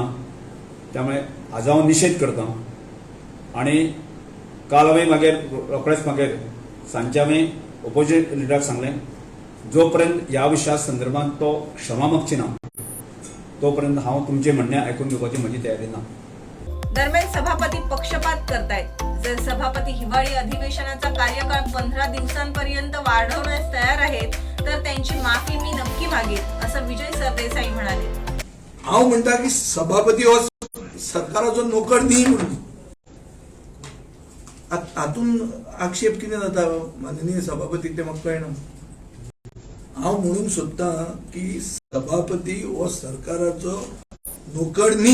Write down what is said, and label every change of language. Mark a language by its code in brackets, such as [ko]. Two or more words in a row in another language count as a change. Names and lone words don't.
[kok] त्यामुळे हाजो हांव निशेध करता आनी काल रोखडेच मागीर सांजचे हांवें ऑपोजिट लिडराक सांगलें जोपर्यंत ह्या विशया संदर्भात तो क्षमा मागची ना तोपर्यंत हांव तुमचे म्हणणे आयकून घेवपाची म्हजी तयारी ना. [mr] दरम्यान सभापती पक्षपात करतायत. जर सभापती हिवाळी अधिवेशनाचा कार्यकाळ 15 दिवसांपर्यंत वाढवण्यास तयार आहेत तर त्यांची माफी मी नक्की मागेन असं विजय सरदेसाई म्हणाले. [kok] हांव म्हणटा की सभापती हो सरकाराचो नोकर न्ही म्हणून. हातून आक्षेप कितें जाता माननीय सभापतीक ते म्हाका कळना. हांव म्हणूंक सोदतां की सभापती हो सरकाराचो नोकर न्ही.